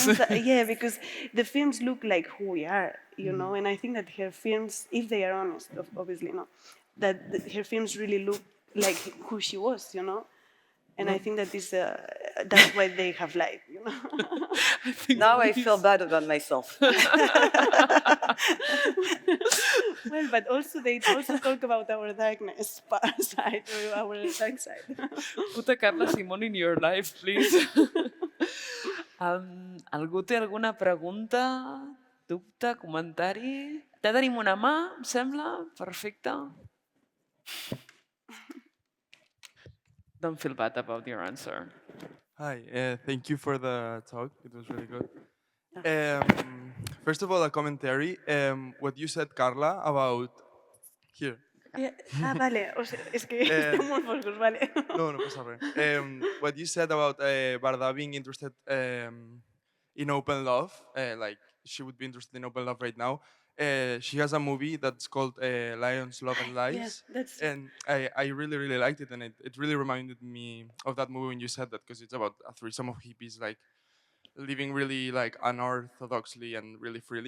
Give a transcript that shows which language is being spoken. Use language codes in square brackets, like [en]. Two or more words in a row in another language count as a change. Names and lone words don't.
[en] films, yeah, because the films look like who we are, and I think that her films, if they are honest, obviously, that her films really look like who she was, and I think that that's why they have life. I think Now I feel bad about myself. Well, but also they also talk about our darkness side, or our dark side. put a Carla Simón in your life, please. [ca] Algú té alguna pregunta, dubte, comentari? Ja tenim una mà, em sembla? Perfecte. [en] Don't feel bad about your answer. Hi, thank you for the talk. It was really good. First of all, a commentary. What you said, Carla, about here. [ca] Vale, [es] o sea, es que [ca] estem molt foscos, vale. No, no pasa res. [en] What you said about Varda being interested in open love, like she would be interested in open love right now. She has a movie that's called Lions, Love and Lies. Yeah, that's And I really, really liked it. And it really reminded me of that movie when you said that, because it's about a threesome of hippies, like living really like unorthodoxly and really freely.